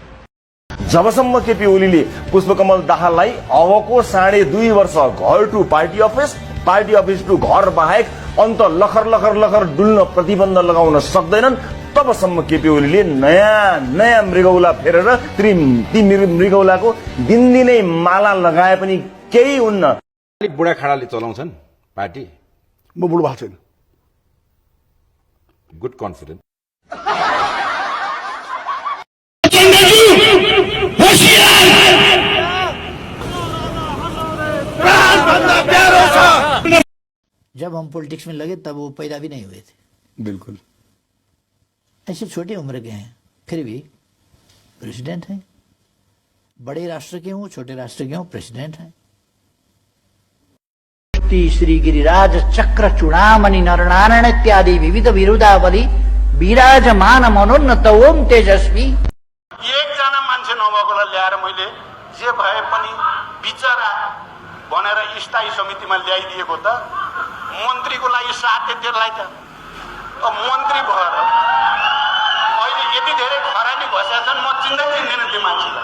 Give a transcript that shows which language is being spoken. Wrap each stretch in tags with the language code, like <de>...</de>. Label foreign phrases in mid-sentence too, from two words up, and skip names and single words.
<ne>जबसम्म केपी ओलीले पुष्पकमल दाहाललाई अबको 2.5 वर्ष घर</ne> <en>to party office, party office to</en> <ne>घर बाहेक अन्त लखर लखर लखर डुल्न प्रतिबन्ध लगाउन सक्दैनन्, तबसम्म केपी ओलीले नयाँ मृगौला फेरेर ती मृगौलाको दिनदिनै माला लगाए पनि केही हुन्न। बुढा खाडाले चलाउँछन् पार्टी, म बुढो भएको छैन।</ne> <en>good confidence.</en> <hi>जब हम पॉलिटिक्स में लगे तब वो पैदा भी नहीं हुए थे। बिल्कुल ऐसे छोटी उम्र के हैं, फिर भी प्रेसिडेंट हैं। बड़े राष्ट्र के हों, छोटे राष्ट्र के हों, प्रेसिडेंट हैं।</hi> <ne>श्री गिरिराज चक्र चूड़ामणि नरनारायण इत्यादि विविध विरुदावली विराजमान मनोन्नत ओम तेजस्वी। तल ल्याएर मैले जे भए पनि बिचरा भनेर स्थायी समितिमा ल्याइदिएको त मन्त्रीको लागि साथै त्यसलाई त मन्त्री भएर अहिले यति धेरै खरानी भएका छन् म चिन्दै चिन्दैन त्यो मान्छेलाई।</ne>